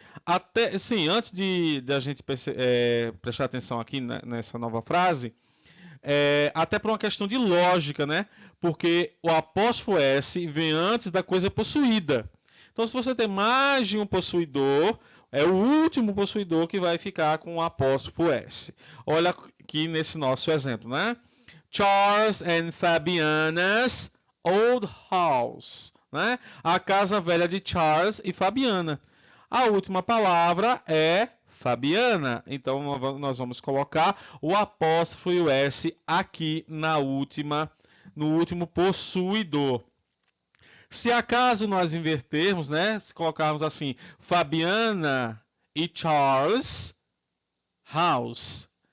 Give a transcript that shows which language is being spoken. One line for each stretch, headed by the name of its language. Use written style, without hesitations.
Portuguese: Até, sim, antes de a gente prestar atenção aqui nessa nova frase, até por uma questão de lógica, né? Porque o apóstrofo S vem antes da coisa possuída. Então, se você tem mais de um possuidor, é o último possuidor que vai ficar com o apóstrofo S. Olha aqui nesse nosso exemplo, né?
English: Charles and Fabiana's old house, né?
Portuguese: A casa velha de Charles e Fabiana. A última palavra é Fabiana. Então nós vamos colocar o apóstrofo e o S aqui no último possuidor. Se acaso nós invertermos, né? Se colocarmos assim, Fabiana e Charles house.